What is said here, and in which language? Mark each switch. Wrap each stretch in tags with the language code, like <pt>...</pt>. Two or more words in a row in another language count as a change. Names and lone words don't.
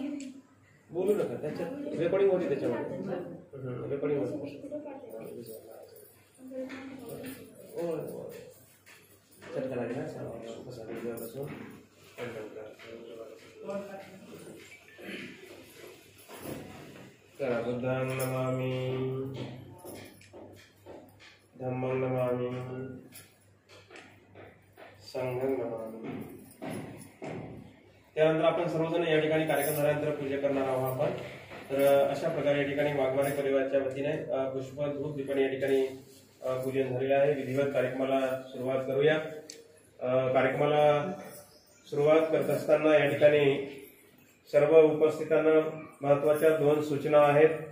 <mr>बोलू नका, त्याच्यात रेकॉर्डिंग होती, त्याच्यामध्ये रेकॉर्डिंग होती. चटका लागला करा.</mr> <pi>बुद्धं नमामि, धम्मं नमामि, संघं नमामि.</pi> <mr>त्यानंतर आपण सर्वजण या ठिकाणी कार्यक्रम झाल्यानंतर पूजा करणार आहोत आपण. तर अशा प्रकारे या ठिकाणी वाघमारे परिवाराच्या वतीने पुष्प धूप दीपाने या ठिकाणी पूजन झालेले आहे. विधिवत कार्यक्रमाला सुरुवात करूया. कार्यक्रमाला सुरुवात करत असताना या ठिकाणी सर्व उपस्थितांना महत्वाच्या 2 सूचना आहेत.</mr>